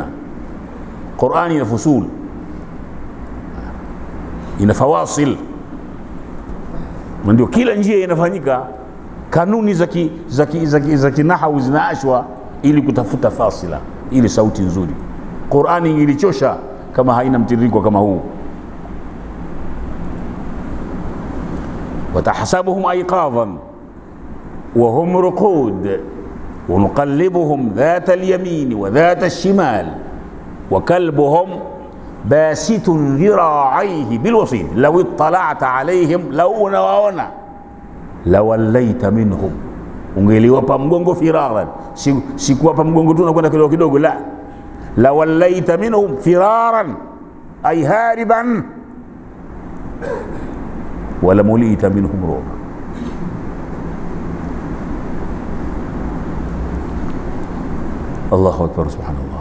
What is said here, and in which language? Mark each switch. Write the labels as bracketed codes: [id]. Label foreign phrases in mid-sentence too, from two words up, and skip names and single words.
[sw] Qur'ani ina fusul, ina fawasil, ndio kila njia inafanyika, kanuni za kinahau zinaashwa ili kutafuta fasila, ili sauti nzuri. Qur'ani ingilichosha kama haina mtiririko kama huu. [ar] وتحسبهم أيقاظا وهم رقود ونقلبهم ذات اليمين وذات الشمال وكلبهم باسط ذراعيه بالوصيد لو اطلعت عليهم لو نوانا لوليت منهم, [sw] ungeliwapa mgongo firaran, sikuwapa mgongo tu na kwenda kidogo kidogo, la, [ar] لوليت منهم فرارا أي هاربا ولملئت منهم رعبا. الله أكبر سبحان الله.